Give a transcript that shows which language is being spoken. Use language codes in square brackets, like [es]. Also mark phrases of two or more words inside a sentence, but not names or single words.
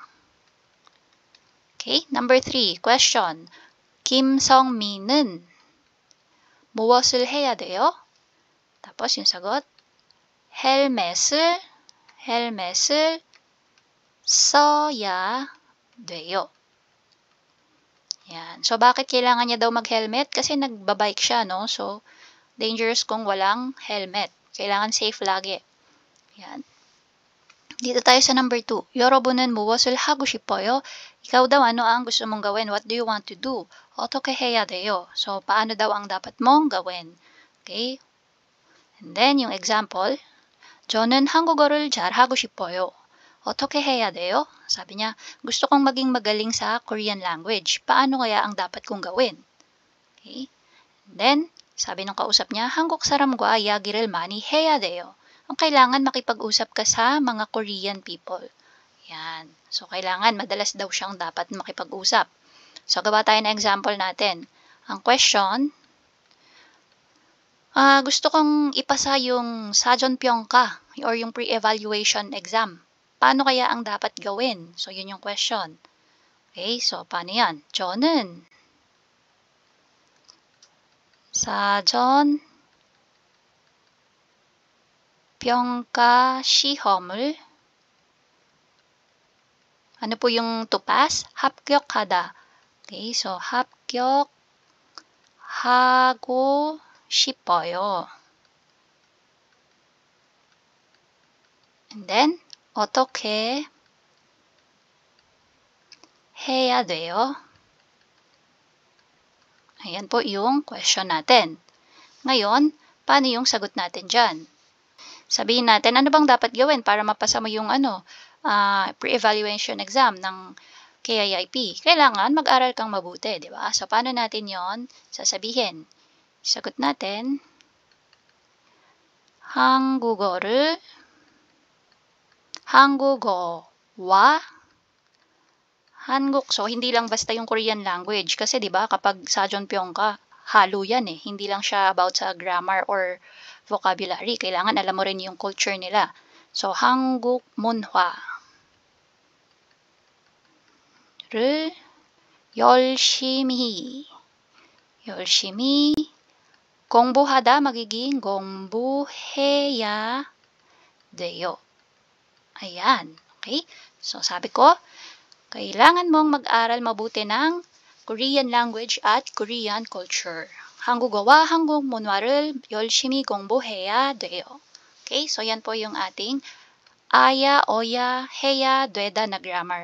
[en] Okay, number 3, question. [ko] 김성민은 무엇을 해야 돼요? [tl] Tapos yung sagot, [ko] 헬멧을 써야 돼요. [tl] Yan. So, bakit kailangan niya daw mag-helmet? Kasi nagbabike siya, no? So, dangerous kung walang helmet. Kailangan safe lagi. Yan. Dito tayo sa number 2. [ko] 여러분은 무엇을 하고 싶어요? [tl] Ikaw daw, ano ang gusto mong gawin? [en] What do you want to do? [ko] 어떻게 해야 돼요? [tl] So, paano daw ang dapat mong gawin? [en] Okay? And then, yung example, [ko] 저는 한국어를 잘하고 싶어요. 어떻게 해야 돼요? [tl] Sabi niya, gusto kong maging magaling sa [en] Korean language. [tl] Paano kaya ang dapat kong gawin? Okay? And then, sabi ng kausap niya, [ko] 한국 사람과 이야기를 많이 해야 돼요. [tl] Ang kailangan makipag-usap ka sa mga [en] Korean people. [tl] Yan. So, kailangan madalas daw siyang dapat makipag-usap. So, gawa tayo ng example natin. Ang question, gusto kong ipasa yung 사전평가 or yung [en] pre-evaluation exam. [tl] Paano kaya ang dapat gawin? So, yun yung question. Okay, so paano yan? [ko] 저는 사전평가 시험을 [tl] ano po yung [en] to pass? [ko] 합격하다. Okay, so 합격하고 싶어요. [en] And then, [ko] 어떻게 해야 돼요? [tl] Ayan po yung question natin. Ngayon, paano yung sagot natin dyan? Sabihin natin, ano bang dapat gawin para mapasa mo yung [en] pre-evaluation exam [tl] ng KIIP. Kailangan mag-aral kang mabuti, di ba? So, paano natin yon sasabihin? Sagot natin, [ko] 한국어와 한국. [tl] So, hindi lang basta yung [en] Korean language. [tl] Kasi, di ba, kapag sajeonpyeong ka, halo yan eh. Hindi lang siya about sa [en] grammar or vocabulary. [tl] Kailangan alam mo rin yung culture nila. [en] So, [ko] 한국 문화를 열심히 공부하다 magiging 공부해야 돼요. [tl] Ayan. Okay? So, sabi ko, kailangan mong mag-aral mabuti ng [en] Korean language [tl] at [en] Korean culture. [ko] 한국어와 한국 문화를 열심히 공부해야 돼요. [en] Okay? [tl] So, yan po yung ating aya, oya, heya, 되다 na grammar.